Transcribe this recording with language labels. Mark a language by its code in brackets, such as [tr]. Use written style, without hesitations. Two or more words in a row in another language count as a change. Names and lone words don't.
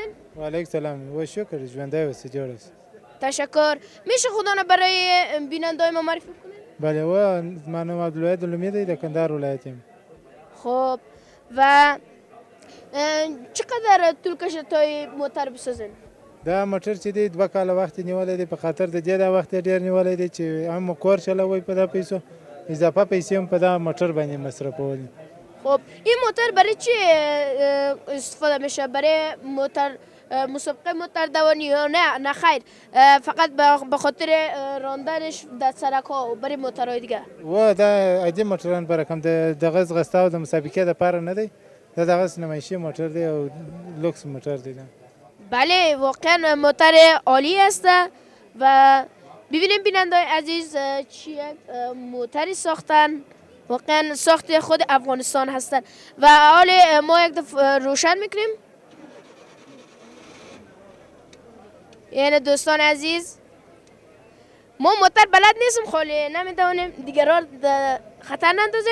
[fa] و علیک سلام و شکر، جوانده و سجار است. تشکر. میشه خدا برای بینندای ما معرفی کنید؟ بله، و من عبدالواحد الامیدی در کندهار ولایتیم. خب و چقدر طول کشید تا موتر بسازین؟ [ps] دا موټر چې دی 2 کاله وخت نیولی دی، په خاطر د دې دا وخت ډېر نیولی دی چې هم کور چلوي په دا پیسو، اضافه پیسې هم په دا موټر باندې مصرفوي. [fa] خب این موتر برای چی استفاده میشه؟ برای موتر مسابقه موتر دوانی یا نه خیر، فقط به خاطر راندنش در سرک ها و برای موترهای دیگه؟ [ps] و دا عادي موټران پر کوم دغه ځغستا او د مسابقې لپاره نه دی، دا دغه نمایشي موټر دی او لوکس موټر دی. [fa] بله، واقعا موتر عالی است و ببینیم بینندای عزیز چی یک موتری ساختن. واقعا ساخت خود افغانستان هستن و حال ما یک دفعه روشن میکنیم. یعنی دوستان عزیز، ما موتر بلد نیستم، خالی نمیتونیم دیگران خطر نندازیم.